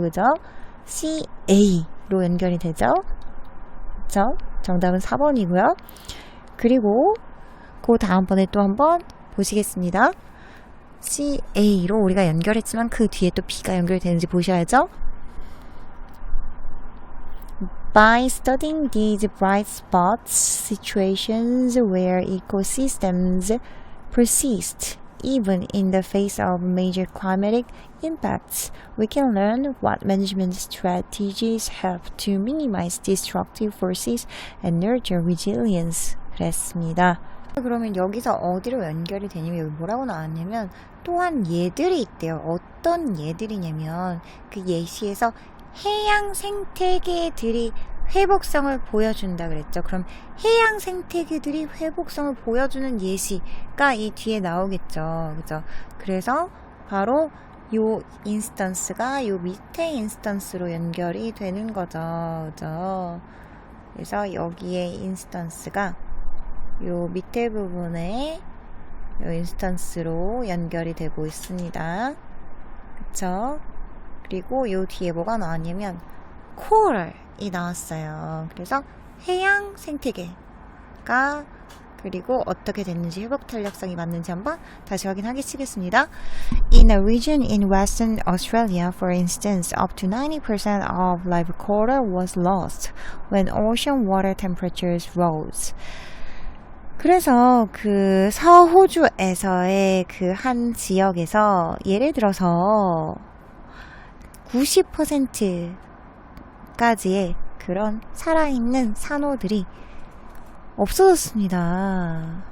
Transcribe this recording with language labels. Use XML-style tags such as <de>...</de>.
<ko>그죠? CA로 연결이 되죠. 그쵸? 정답은 4번이고요. 그리고 그 다음번에 또 한번 보시겠습니다. CA로 우리가 연결했지만 그 뒤에 또 B가 연결이 되는지 보셔야죠.</ko> <en>By studying these bright spots, situations where ecosystems persist even in the face of major climatic impacts, we can learn what management strategies help to minimize destructive forces and nurture resilience.</en> <ko>그랬습니다. 그러면 여기서 어디로 연결이 되냐면 여기 뭐라고 나왔냐면 또한 예들이 있대요. 어떤 예들이냐면 그 예시에서 해양 생태계들이 회복성을 보여준다 그랬죠. 그럼 해양 생태계들이 회복성을 보여주는 예시가 이 뒤에 나오겠죠. 그죠? 그래서 바로 요 인스턴스가 요 밑에 인스턴스로 연결이 되는 거죠. 그죠? 그래서 여기에 인스턴스가 요 밑에 부분에 요 인스턴스로 연결이 되고 있습니다. 그쵸? 그리고 요 뒤에 뭐가 나왔냐면 코럴이 나왔어요. 그래서 해양 생태계가 그리고 어떻게 됐는지 회복 탄력성이 맞는지 한번 다시 확인하겠습니다.</ko> <en>In a region in Western Australia, for instance, up to 90% of live coral was lost when ocean water temperatures rose.</en> <ko>그래서 그 서호주에서의 그 한 지역에서 예를 들어서 90%까지의 그런 살아있는 산호들이 없어졌습니다.</ko>